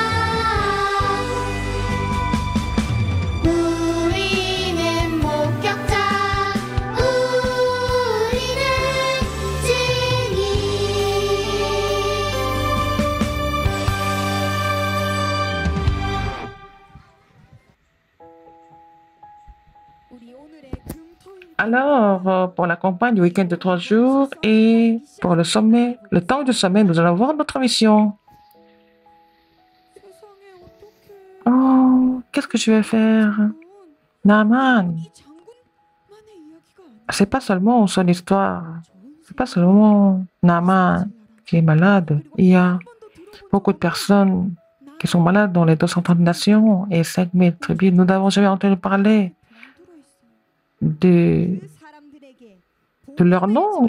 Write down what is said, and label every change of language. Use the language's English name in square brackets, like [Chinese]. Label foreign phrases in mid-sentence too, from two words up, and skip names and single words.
[Korean] 우리는 목격자 우리는 증인. 우리 오늘의 금토일 [French] Alors, pour la campagne du week-end de 3 jours et pour le sommet, le temps du sommet, nous allons voir notre mission. [Korean] 세상에 어떻게 [French] Oh, qu'est-ce que je vais faire? [Korean] Naaman, 이 장군만의 이야기가 아니라 [French] c'est pas seulement son histoire, c'est pas seulement Naaman qui est malade. Il y a beaucoup de personnes qui sont malades dans les 230 nations et 5000 tribus. Nous n'avons jamais entendu parler de leur nom.